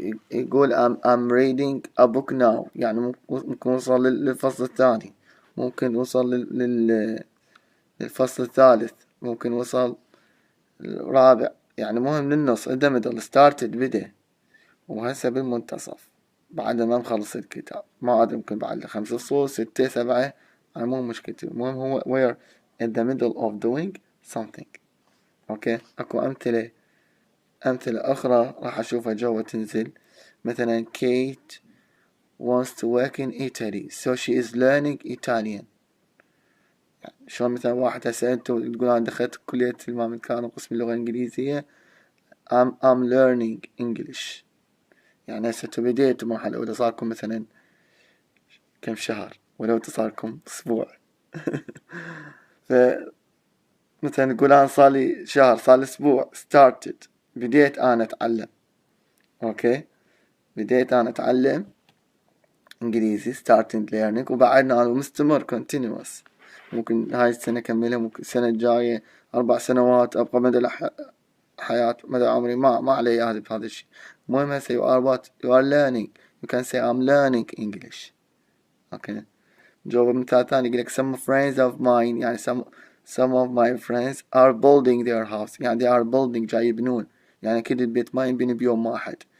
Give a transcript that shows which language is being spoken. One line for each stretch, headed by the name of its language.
Arabic: يقول
English: I'm reading a book now،
Arabic: يعني ممكن وصل للفصل الثاني، ممكن وصل للفصل الثالث، ممكن وصل الرابع. يعني مهم للنص
English: in the middle started
Arabic: بدأ، وهسه بالمنتصف بعد ما مخلص الكتاب. ما أدري ممكن بعد 5 فصول 6 7، أنا مو مشكلتي. المهم هو
English: we're in the middle of doing something.
Arabic: أوكي، أكو أمثلة أخرى راح أشوفها جوا تنزل. مثلا
English: Kate wants to work in Italy so she is learning Italian.
Arabic: يعني شلون مثلا واحد هسه أنت تقول أنا دخلت كلية المكان قسم اللغة الإنجليزية
English: I'm learning English.
Arabic: يعني هسه بديتوا المرحلة الأولى، صاركم مثلا كم شهر، ولو تصاركم أسبوع. مثلا نقول أنا صارلي شهر، صارلي أسبوع started، بديت أنا أتعلم. أوكي، بديت أنا أتعلم إنجليزي
English: starting learning،
Arabic: وبعدنا أنا مستمر continuous. ممكن هاي السنة أكملها، ممكن السنة الجاية 4 سنوات أبقى مدى حياة مدى عمري، ما علي هذا بهذا الشيء. المهم هسه
English: you are learning. you can say I'm learning English.
Arabic: أوكي، جواب مثال ثاني يقولك
English: some friends of mine،
Arabic: يعني
English: some of my friends are building their house.
Arabic: يعني
English: they are building
Arabic: جاي يبنون، يعني كل البيت ما ينبني بيوم واحد.